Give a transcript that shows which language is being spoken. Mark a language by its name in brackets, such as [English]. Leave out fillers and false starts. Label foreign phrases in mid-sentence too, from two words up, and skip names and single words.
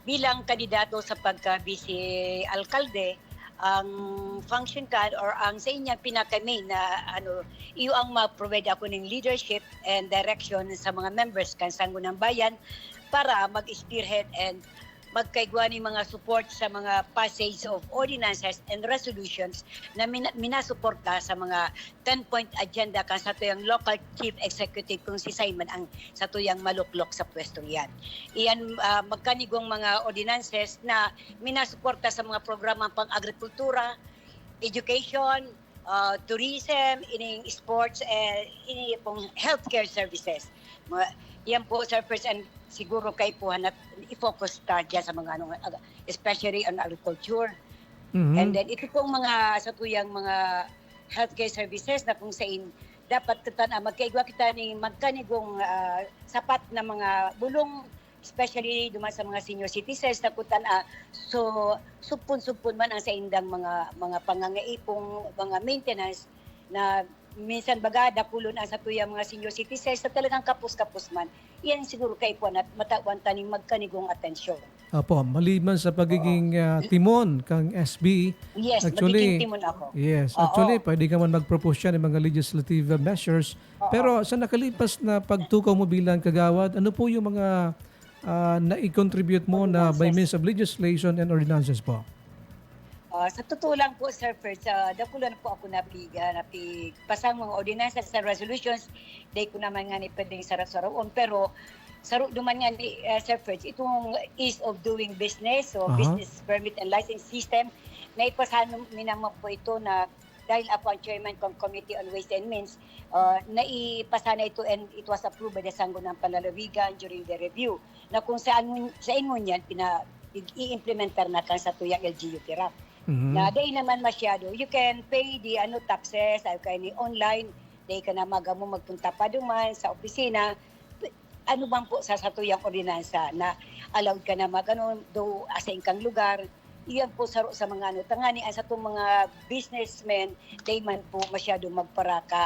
[Bikol] bilang kandidato sa pagka-vice alkalde, ang [English] function card [Bikol] or ang sa inya pinaka-main na iyo ang ma-provide ako ng [English] leadership and direction [Bikol] sa mga members kan Sangguniang Bayan para mag-spearhead and magkaigwa ni mga support sa mga [English] passage of ordinances and resolutions [Bikol] na minasuporta sa mga 10-point agenda kan sa tuyang [English] local chief executive [Bikol] kung si Simon ang sa tuyang maluklok sa pwesto yan. Iyan magkanigong mga ordinances na minasuporta sa mga programa pang agrikultura, education, tourism, ining sports, ini pong [English] healthcare services. [Bikol] Yan po, Sir First, and siguro kay po na i-focus ta dyan sa mga [English] especially on agriculture. [Bikol] And then ito pong mga sa tuyang mga [English] healthcare services [Bikol] na kung saan dapat kita na magkaigwa kita ni magkanigong sapat na mga bulong, especially duman sa mga [English] senior citizens [Bikol] na kutan so supon man ang sa indang mga pangangaipong mga maintenance na minsan baga dakulon ang sa tuyang mga [English] senior citizens [Bikol] na talagang kapos-kapos man. Iyan siguro kay po na matawan taning magkanigong atensyon. Opo, maliban sa pagiging timon kang SB, [English] Yes, actually, [Bikol] magiging timon ako. [English] yes, actually, [Bikol] pwede ka man mag-propose siya ng mga [English] legislative measures. [Bikol] Pero sa nakalipas na pagtukaw mo bilang kagawad, ano po yung mga na-contribute mo na [English] by means of legislation and ordinances [Bikol] po? Sa totoo lang po, Sir First, dakulan po ako pasang mga ordinances sa resolutions. Day ko naman nga ni pwedeng sarasaroon. Pero saro duman nga ni Sir First, itong [English] ease of doing business, so business permit and license system, [Bikol] na ipasahan minamo po ito na dahil ako ang chairman ng Committee on Ways and Means, naipasa na ito [English] and it was approved by the Sangguniang Panlalawigan during the review. [Bikol] Na kung sa ingon yan, i-implementar na kan sa tuyang LGU TIRAP. Na day naman masyado, [English] you can pay the taxes, [Bikol] ay ni online, day ka na magpunta pa duman sa opisina, ano bang po sa tuyang ordinansa na allowed ka na do sa ingkang lugar. Iyan po sa mga tangani sa itong mga businessmen, day man po masyado magparaka.